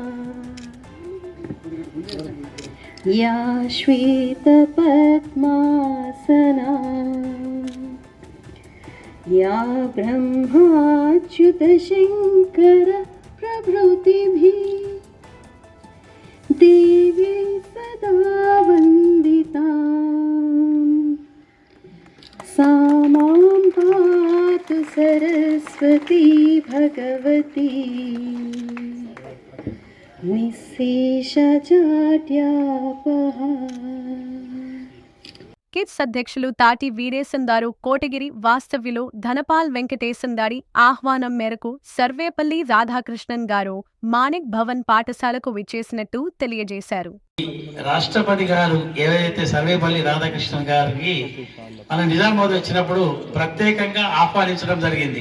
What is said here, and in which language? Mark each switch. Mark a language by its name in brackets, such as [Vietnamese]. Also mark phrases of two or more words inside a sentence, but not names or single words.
[Sanskrit] या श्वेतपद्मासना या ब्रह्माच्युतशङ्कर प्रभृतिभिः देवी सदा वन्दिता सा मां पातु सरस्वती भगवती निःशेषजाड्यापहा. [Telugu] కిడ్స్ అధ్యక్షులు తాటి వీరేశం గారు కోటగిరి వాస్తవ్యులు ధనపాల్ వెంకటేశం గారి ఆహ్వానం మేరకు సర్వేపల్లి రాధాకృష్ణన్ గారు మాణిక్ భవన్ పాఠశాలకు విచ్చేసినట్టు తెలియజేశారు. రాష్ట్రపతి గారు ఏదైతే సర్వేపల్లి రాధాకృష్ణన్ గారికి మన నిజామాబాద్ వచ్చినప్పుడు ప్రత్యేకంగా ఆహ్వానించడం జరిగింది.